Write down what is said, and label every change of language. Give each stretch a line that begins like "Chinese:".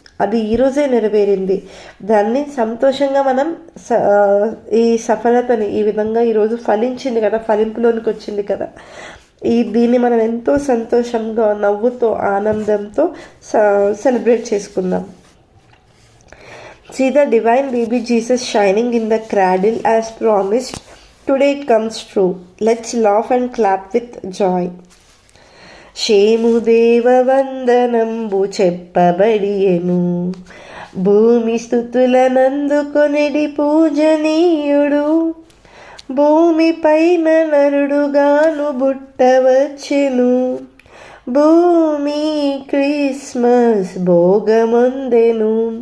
Telugu: అది ఈరోజే నెరవేరింది. దాన్ని సంతోషంగా మనం ఈ సఫలతని ఈ విధంగా ఈరోజు ఫలించింది కదా, ఫలింపులోనికి వచ్చింది కదా, దీన్ని మనం ఎంతో సంతోషంగా నవ్వుతో ఆనందంతో సెలబ్రేట్ చేసుకుందాం.
English: See the divine baby Jesus shining in the cradle as promised. Today it comes true. Let's laugh and clap with joy.
Telugu: శేముదేవ వందనంబు చెప్పబడియెను, భూమి స్తుతులనందుకొనిడి పూజనీయుడు. భూమి పైన నరుడుగాను బుట్టవచ్చెను, భూమి క్రిస్మస్ భోగమొందెను.